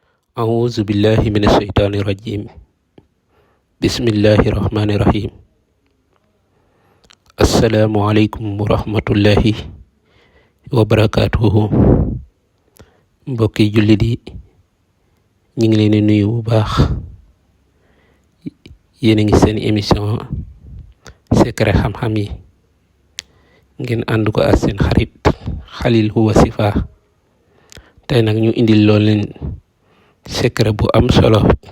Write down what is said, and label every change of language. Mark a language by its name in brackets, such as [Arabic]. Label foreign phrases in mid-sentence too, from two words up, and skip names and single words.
[Arabic] أعوذ بالله من الشيطان الرجيم بسم الله الرحمن الرحيم السلام عليكم ورحمة الله وبركاته [Wolof] mbokki jullit yi ñu ngi leen di nuyu bu baax yéen a ngi seen [French] émission secret [Wolof] xam-xam yi ngeen ànd ko ak seen xarit Khalil Huwa Sifa tey nag ñu indil lool leen secret bu am solo